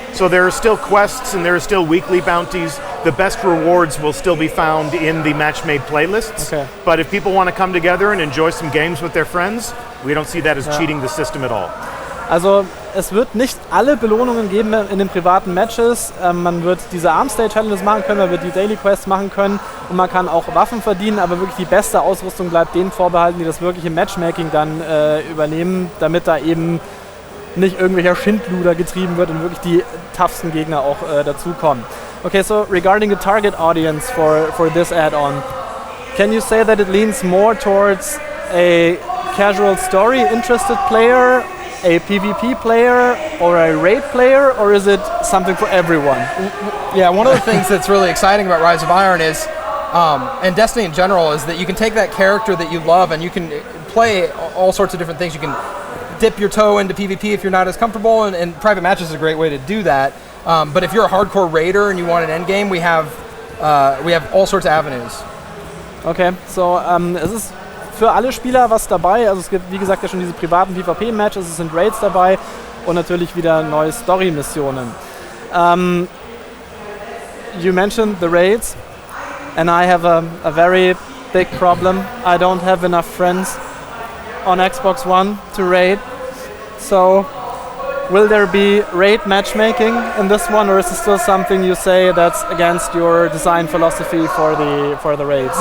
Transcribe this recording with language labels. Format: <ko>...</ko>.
<en>So there are still quests and there are still weekly bounties. The best rewards will still be found in the match-made playlists. Okay. But if people want to come together and enjoy some games with their friends, we don't see that as cheating the system at all.</en> <de>Also es wird nicht alle Belohnungen geben in den privaten Matches. Man wird diese Arms Day Challenges machen können, man wird die Daily Quests machen können und man kann auch Waffen verdienen, aber wirklich die beste Ausrüstung bleibt denen vorbehalten, die das wirkliche Matchmaking dann übernehmen, damit da eben nicht irgendwelcher Schindluder getrieben wird und wirklich die toughsten Gegner auch dazukommen.</de> <en>Okay, so regarding the target audience for this add-on, can you say that it leans more towards a casual story interested player, a PvP player, or a raid player, or is it something for everyone? Yeah, one of the things that's really exciting about Rise of Iron is, and Destiny in general, is that you can take that character that you love and you can play all sorts of different things. You can dip your toe into PvP if you're not as comfortable, and private matches is a great way to do that. But if you're a hardcore raider and you want an endgame, we have all sorts of avenues.</en> <de>Okay, so es ist für alle Spieler was dabei. Also es gibt, wie gesagt, ja schon diese privaten PvP-Matches, es sind Raids dabei und natürlich wieder neue Story-Missionen.</de> <en>You mentioned the raids, and I have a very big problem. I don't have enough friends on Xbox One to raid. So will there be raid matchmaking in this one, or is it still something you say that's against your design philosophy for the raids?</en>